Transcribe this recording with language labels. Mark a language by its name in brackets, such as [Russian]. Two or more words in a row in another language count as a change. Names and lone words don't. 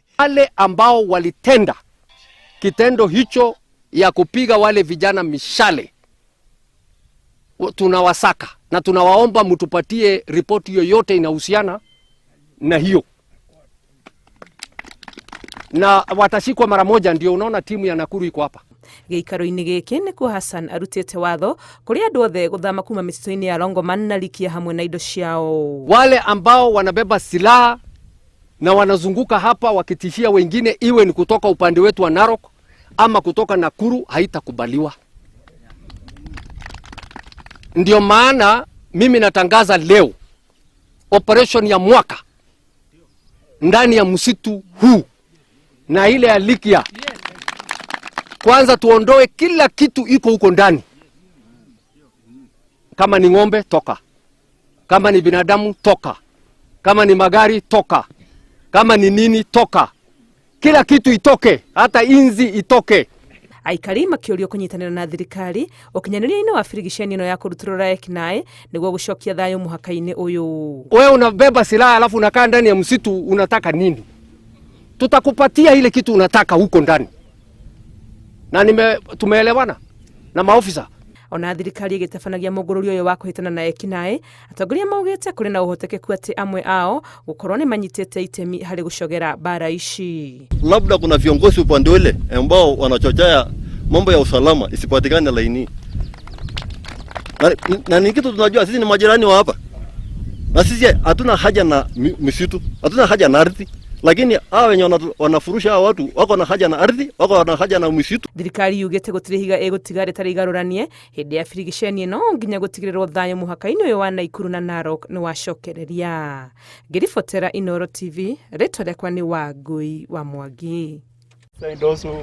[Swahili] Wale ambao walitenda kitendo hicho ya kupiga wale vijana mishale, tunawasaka na tunawaomba mtupatie ripoti yoyote inahusiana na hiyo, na watashikwa mara moja. Ndio unaona timu ya Nakuru iko hapa. [Kikuyu] Giikaro-ini giki nikuo Hassan arutite watho kuri andu othe guthama kuma misitu-ini ya Longoman na Likia hamwe na indo ciao. [Swahili] Wale ambao wanabeba silaha na wanazunguka hapa wakitishia wengine, iwe ni kutoka upande wetu wa Narok ama kutoka Nakuru, haitakubaliwa. Ndio maana mimi natangaza leo operation ya mwaka ndani ya msitu huu na ile ya Likia. Kwanza tuondoe kila kitu iko huko ndani. Kama ni ng'ombe, toka. Kama ni binadamu, toka. Kama ni magari, toka. Kama ni nini, toka. Kila kitu itoke, hata inzi itoke. [Kikuyu] Aikari makiurio kunyitanira na thirikari ukinyaniria-ini wa firigisheni ino ya kuruturura ekinae niguo gucokia thayo muhaka-ini uyu. [Swahili] Wewe unabeba silaha alafu unakaa ndani ya msitu, unataka nini? Tutakupatia ile kitu unataka huko ndani. Na tumeelewana na maofisa. [Kikuyu] Ona thirikari igitafanagia mugururio uyu wa kuhitana na ekinae, atongoria maugite kuri na uhotekeku ati amwe ao gukorwo ni manyitite itemi hari gucogera bara ici. [Swahili] Labda kuna viongozi upande ule ambao wanachochea mambo ya usalama isipatikane laini. Na ni kitu tunajua sisi ni majirani wa hapa. Na sisi hatuna haja na misitu, hatuna haja na ardhi. Lakini wenye wanafurusha watu wako na haja na ardhi, wako na haja na misitu. [Kikuyu] Thirikari yugite gutirihiga egutiga tari garuranie hindi ya firigisheni no nginya gutigirirwo thayo muhaka-ini uyu wa Naikuru na Narok ni wacokereria. Ngiribotera Inooro TV, ritwa riakwa ni Wangui wa Mwangi.